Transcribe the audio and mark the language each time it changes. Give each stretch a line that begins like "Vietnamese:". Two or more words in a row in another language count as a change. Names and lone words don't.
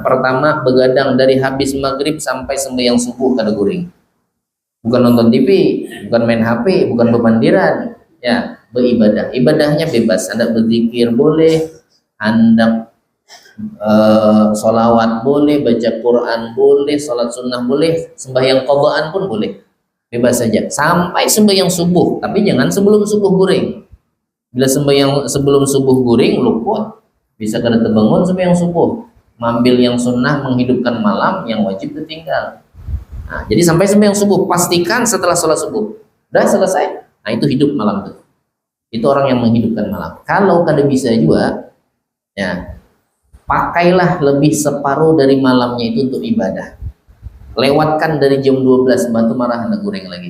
Banjar: Pertama, begadang dari habis maghrib sampai sembahyang subuh kada guring. Bukan nonton TV, bukan main HP, bukan bebandiran.
Indonesian: Ya, beribadah. Ibadahnya bebas. Anda berzikir boleh, Anda sholawat boleh, baca Quran boleh, sholat sunnah boleh, sembahyang qadaan pun boleh, bebas saja sampai sembahyang subuh.
Banjar: Tapi jangan sebelum subuh guring. Bila sebelum subuh guring luput, bisa kada terbangun sembahyang subuh, mambil yang sunnah menghidupkan malam, yang wajib ditinggal.
Indonesian: Nah, jadi sampai sembahyang subuh, pastikan setelah sholat subuh udah selesai, nah itu hidup malam itu orang yang menghidupkan malam. Kalau kada bisa juga, ya pakailah lebih separuh dari malamnya itu untuk ibadah.
Banjar: Lewatkan dari jam 12 batu marah hendak goreng lagi.